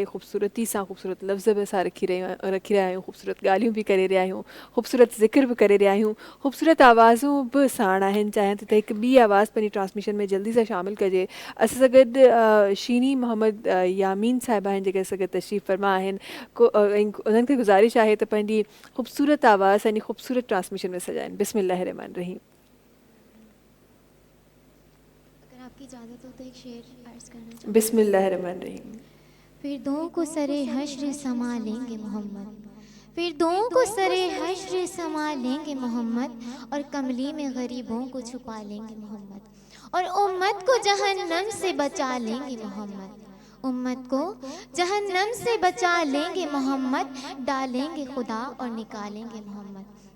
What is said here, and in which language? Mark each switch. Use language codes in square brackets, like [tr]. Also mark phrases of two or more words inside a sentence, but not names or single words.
[sd] ख़ूबसूरती सां ख़ूबसूरत लफ़्ज़ बि असां रखी रहिया आहियूं, ख़ूबसूरत ॻाल्हियूं बि करे रहिया आहियूं, ख़ूबसूरत ज़िक्र बि करे रहिया आहियूं, ख़ूबसूरत आवाज़ूं बि साण आहिनि. चाहियां थी त हिकु ॿी आवाज़ पंहिंजी ट्रांसमिशन में जल्दी सां शामिलु कजे. असां सां गॾु शीनी मोहम्मद यामीन साहिबा आहिनि जेके असां गॾु तशरीफ़ फरमा आहिनि. उन्हनि खे गुज़ारिश आहे त पंहिंजी ख़ूबसूरत आवाज़ यानी ख़ूबसूरत ट्रांसमिशन में सजाइनि. [ar] بسم الله رحمن رحيم. [ur] کی اجازت ہو تو ایک شعر عرض کرنا چاہوں. [ar] بسم اللہ الرحمن الرحیم. [ur] فردوں کو سرے حشر سما لیں گے محمد، فردوں کو سرے حشر سما لیں گے محمد، اور کملی میں غریبوں کو چھپا لیں گے محمد، اور امت کو جہنم سے بچا لیں گے محمد، امت کو جہنم سے بچا لیں گے محمد، ڈالیں گے خدا اور نکالیں گے محمد.